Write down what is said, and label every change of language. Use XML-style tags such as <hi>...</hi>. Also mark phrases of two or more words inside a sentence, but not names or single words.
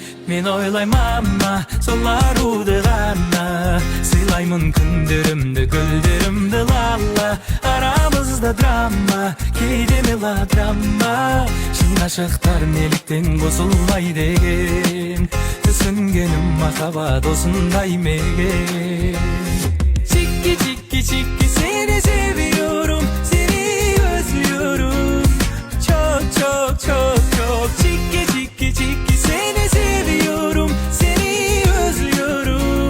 <kk>Мен ойлаймама, сол аруды ғана, сыйлаймын күндерімді, гүлдерімді лала. Арамызда драма, кейде мелодрама, шын ғашықтар неліктен қосылмай деген. Түсінгенім махаббат осындай мекен.</kk> <tr>Чики, seni seviyorum, seni özlüyorum. Çok, Çiki, seni seviyorum, seni özlüyorum.</tr>